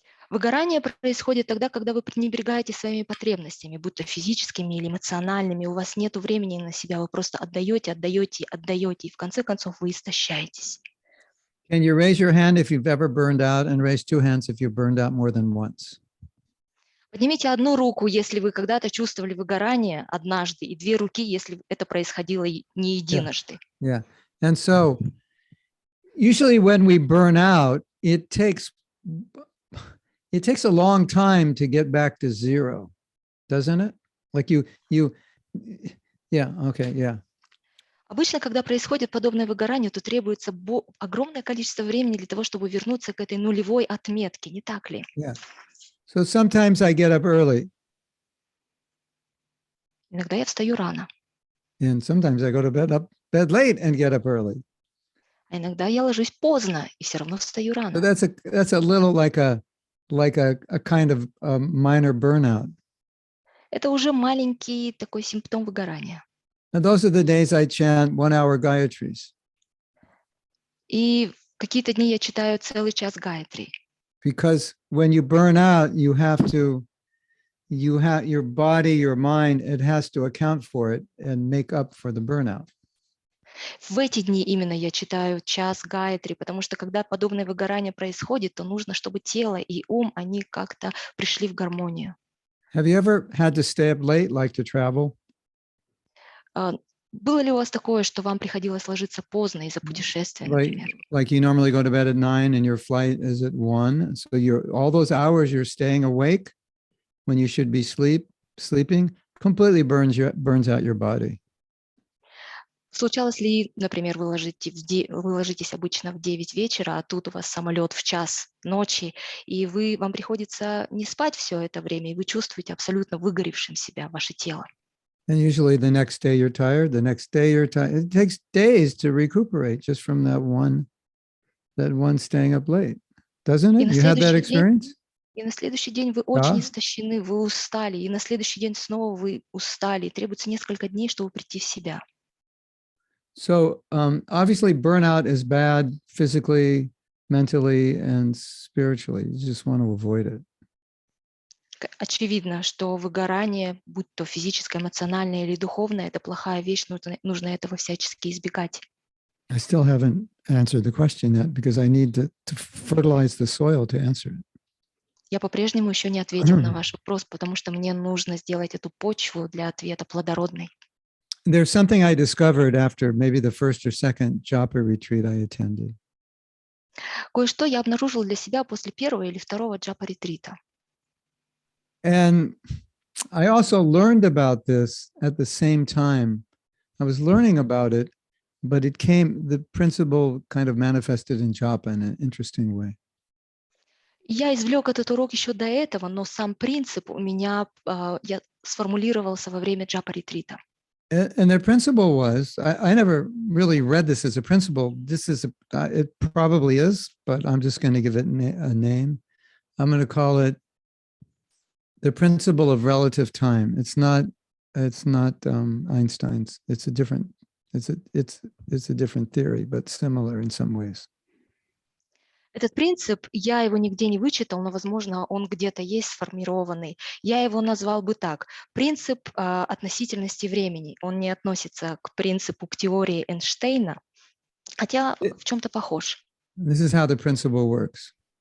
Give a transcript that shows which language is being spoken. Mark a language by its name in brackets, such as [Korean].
[Russian] Выгорание происходит тогда, когда вы пренебрегаете своими потребностями, будь то физическими или эмоциональными, у вас нет времени на себя, вы просто отдаете, и в конце концов вы истощаетесь. [English] Can you raise your hand if you've ever burned out, and raise two hands if you've burned out more than once? [Russian] Поднимите одну руку, если вы когда-то чувствовали выгорание однажды, и две руки, если это происходило не единожды. [English] Yeah. And so usually when we burn out, it takes a long time to get back to zero, doesn't it? Like yeah. [Russian] Обычно, когда происходит подобное выгорание, то требуется огромное количество времени для того, чтобы вернуться к этой нулевой отметке, не так ли? [English] Yeah. So sometimes I get up early. [Russian] Иногда я встаю рано. [English] And sometimes I go to bed late and get up early. [Russian] А иногда я ложусь поздно и все равно встаю рано. [English] So that's a little like a kind of minor burnout. [Russian] Это уже маленький такой симптом выгорания. [English] And those are the days I chant 1 hour Gayatris. [Russian] И какие-то дни я читаю целый час Гайатри. [English] Because when you burn out, you have your body, your mind, it has to account for it and make up for the burnout. [Russian] В эти дни именно я читаю час Гайатри, потому что когда подобное выгорание происходит, то нужно, чтобы тело и ум, они как-то пришли в гармонию. [English] Have you ever had to stay up late, like to travel? [Russian] Было ли у вас такое, что вам приходилось ложиться поздно из-за путешествия, например? [English] Like you normally go to bed at 9 and your flight is at 1. So all those hours you're staying awake when you should be sleeping completely burns out your body. [Russian] Случалось ли, например, вы ложитесь обычно в 9 вечера, а тут у вас самолет в час ночи, и вам приходится не спать все это время, и вы чувствуете абсолютно выгоревшим себя, ваше тело. [English] And usually the next day you're tired, the next day you're tired. It takes days to recuperate just from that one staying up late. Doesn't it? You had that experience? [Russian] И на следующий день вы очень истощены, вы устали, и на следующий день снова вы устали, и требуется несколько дней, чтобы прийти в себя. [English] So obviously burnout is bad physically, mentally, and spiritually. You just want to avoid it. [Russian] Очевидно, что выгорание, будь то физическое, эмоциональное или духовное, это плохая вещь, нужно этого всячески избегать. [English] I still haven't answered the question yet because I need to fertilize the soil to answer it. [Russian] Я по-прежнему еще не ответил на ваш вопрос, потому что мне нужно сделать эту почву для ответа плодородной. [English] There's something I discovered after maybe the first or second japa retreat I attended. [Russian] Кое-что я обнаружил для себя после первого или второго джапа-ретрита. [English] And I also learned about this at the same time. I was learning about it, but the principle kind of manifested in japa in an interesting way. [Russian] Я извлек этот урок еще до этого, но сам принцип у меня сформулировался во время джапа-ретрита. [English] And the principle was, I never really read this as a principle. This is, it probably is, but I'm just going to give it a name. I'm going to call it the principle of relative time. It's not Einstein's. It's a different theory, but similar in some ways. [Russian] Этот принцип, я его нигде не вычитал, но, возможно, он где-то есть сформированный. Я его назвал бы так. Принцип относительности времени. Он не относится к принципу, к теории Эйнштейна, хотя в чем-то похож. [English] This is how the principle works.